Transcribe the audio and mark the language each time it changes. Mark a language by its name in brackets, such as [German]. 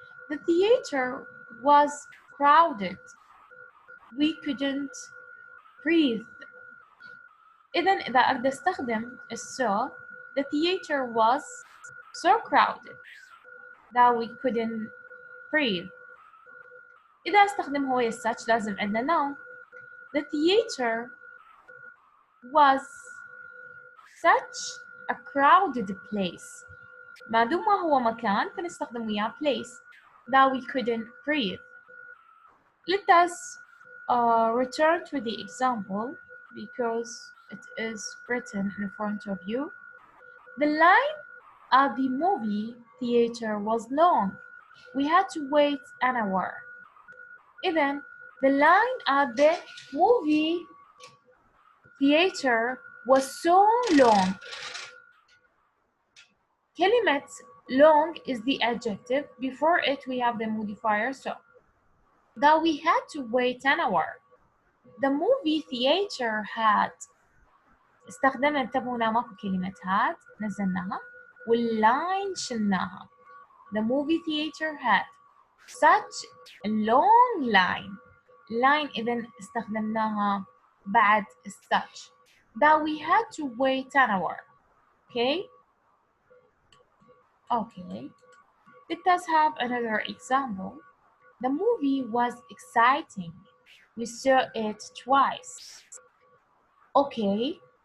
[English] The theater was crowded. We couldn't breathe. [Arabic] إذن إذا أقدر أستخدم [English] so, the theater was so crowded that we couldn't breathe. [Arabic] إذا أستخدم هو such لازم عندنا noun. [English] The theater was such a crowded place. [Arabic] ما دام هو مكان فنستخدم وياه [English] place that we couldn't breathe. Let us return to the example because it is written in front of you. The line at the movie theater was long. We had to wait an hour. Even the line at the movie theater was so long. كلمة long is the adjective. Before it we have the modifier so. That we had to wait an hour. The movie theater had. [Arabic] استخدمنا انتبهوا هنا ماكو كلمة had نزلناها واللاين شلناها. [English] The movie theater had such a long line. [Arabic] Line إذن استخدمناها بعد such. [English] That we had to wait an hour. Okay? Okay. Let us have another example. The movie was exciting. We saw it twice. Okay.